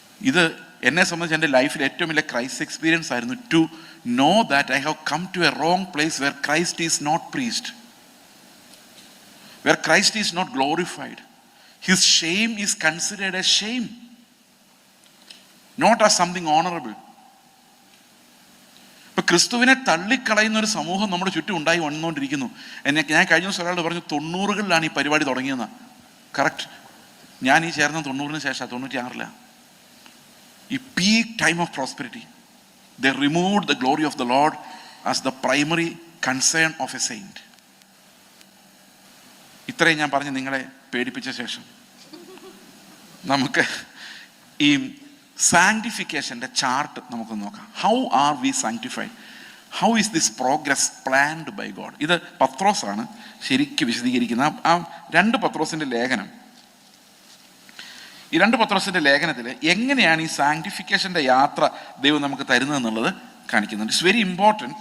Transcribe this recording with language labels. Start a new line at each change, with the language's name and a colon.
Malayalam: ഇത് എന്നെ സംബന്ധിച്ച് എൻ്റെ ലൈഫിൽ ഏറ്റവും വലിയ ക്രൈസ്റ്റ് എക്സ്പീരിയൻസ് ആയിരുന്നു.
English: To know that I have come to a wrong place where Christ is not praised, where Christ is not glorified. His shame is considered a shame, not as something honorable.
Malayalam: ഇപ്പൊ ക്രിസ്തുവിനെ തള്ളിക്കളയുന്ന ഒരു സമൂഹം നമ്മുടെ ചുറ്റും ഉണ്ടായി വന്നുകൊണ്ടിരിക്കുന്നു. ഞാൻ കഴിഞ്ഞ ദിവസം ഒരാൾ പറഞ്ഞു 90-കളിലാണ് ഈ പരിപാടി തുടങ്ങിയെന്ന്. കറക്റ്റ്. ഞാൻ ഈ ചേർന്ന 90-ന് ശേഷം 96-ലാണ് ഈ
English: Peak time of prosperity. They removed the glory of the Lord as the primary concern of a saint.
Malayalam: ഇത്രയും ഞാൻ പറഞ്ഞ് നിങ്ങളെ പേടിപ്പിച്ച ശേഷം നമുക്ക് ഈ സാങ്ക്ടിഫിക്കേഷൻ്റെ ചാർട്ട് നമുക്ക് നോക്കാം.
English: How are we sanctified? How is this progress planned by God?
Malayalam: ഇത് പത്രോസാണ് ശരിക്കും വിശദീകരിക്കുന്നത്. ആ 2 പത്രോസിൻ്റെ ലേഖനം, ഈ 2 പത്രോസിൻ്റെ ലേഖനത്തിൽ എങ്ങനെയാണ് ഈ സാങ്ക്ടിഫിക്കേഷൻ്റെ യാത്ര ദൈവം നമുക്ക് തരുന്നതെന്നുള്ളത് കാണിക്കുന്നുണ്ട്.
English: It's very important.